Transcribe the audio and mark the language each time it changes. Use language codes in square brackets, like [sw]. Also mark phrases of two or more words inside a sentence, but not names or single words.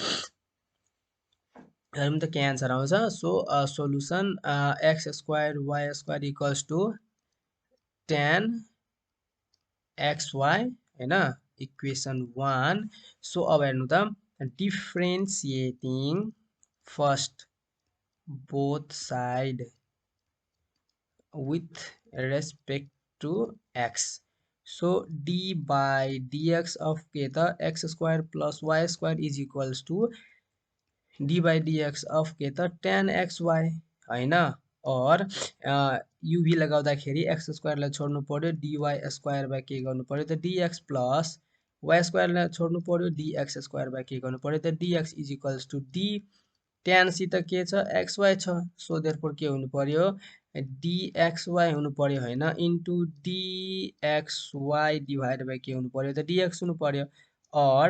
[ne] हेर्नु त के आन्सर आउँछ सो सोलुसन [en] x square y square equals to tan xy [ne] हैन इक्वेसन 1 सो अब हेर्नु त [en] differentiating first both side with respect to x so d by dx of [ne] के त [en] x square plus y square is equals to d by dx of [ne] के त [en] tan xy [ne] हैन और uv लगाउँदाखेरि x स्क्वायर लाई छोड्नु पर्यो dy स्क्वायर बाइ के गर्नु पर्यो त dx प्लस y स्क्वायर लाई छोड्नु पर्यो dx स्क्वायर बाइ के गर्नु पर्यो त dx [en] is equals to [ne] d tan सित के छ xy छ सो देयरफोर के हुनु पर्यो dxy हुनु पर्यो हैन इन्टु dxy [en] divide by [ne] के हुनु पर्यो त dx हुनु पर्यो और